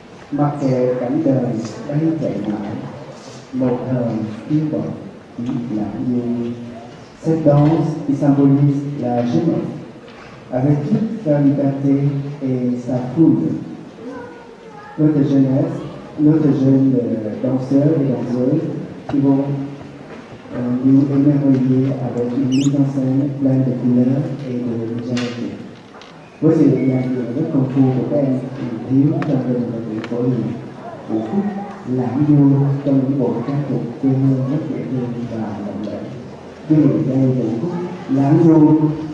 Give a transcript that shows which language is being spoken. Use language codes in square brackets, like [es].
[vi] mặc kệ cảnh đời bay chạy mãi, một thời yêu bờ chỉ lãng du. [fr] Cette danse qui symbolise la jeunesse, avec toute sa liberté et sa foule. Notre jeunesse, notre jeune danseurs et danseuses qui vont nous émerveiller avec une mise en scène pleine de couleurs et de légèreté. [vi] Với sự dàn dựng rất công phu của các em thì thiếu trong rừng và sự phổ hiệp của phút lãng du trong những bộ trang phục quê hương rất dễ thương và lộng lẫy. Quý vị đây là phút lãng du.